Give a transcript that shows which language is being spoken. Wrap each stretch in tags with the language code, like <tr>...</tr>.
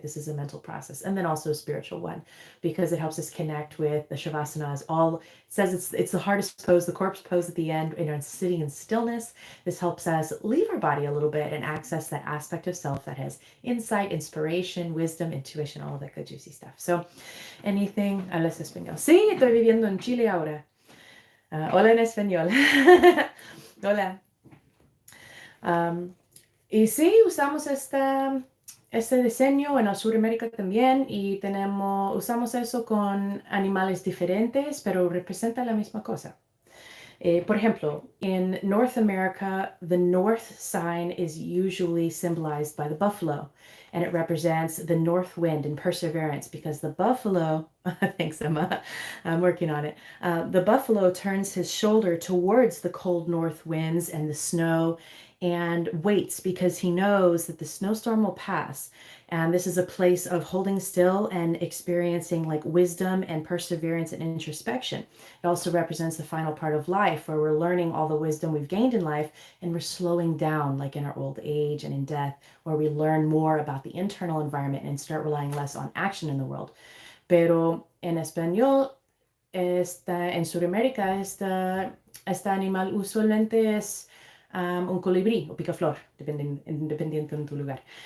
<en>This is a mental process. And then also a spiritual one, because it helps us connect with the Shavasana. It says it's the hardest pose, the corpse pose at the end, sitting in stillness. This helps us leave our body a little bit and access that aspect of self that has insight, inspiration, wisdom, intuition, all of that good juicy stuff. So anything,</en> <es>hablas español. Sí, estoy viviendo en Chile ahora. Hola en español. Hola. Y sí, usamos este diseño en el Sudamérica también y usamos eso con animales diferentes, pero representa la misma cosa. Por ejemplo,</es> <en>in North America, the north sign is usually symbolized by the buffalo, and it represents the north wind and perseverance, because the buffalo, thanks Emma, I'm working on it, the buffalo turns his shoulder towards the cold north winds and the snow and waits, because he knows that the snowstorm will pass. And this is a place of holding still and experiencing like wisdom and perseverance and introspection. It also represents the final part of life, where we're learning all the wisdom we've gained in life, and we're slowing down, like in our old age and in death, where we learn more about the internal environment and start relying less on action in the world.</en> <es>Pero en español, en Sudamérica, este animal usualmente es un colibrí o picaflor, dependiendo de tu lugar.</es>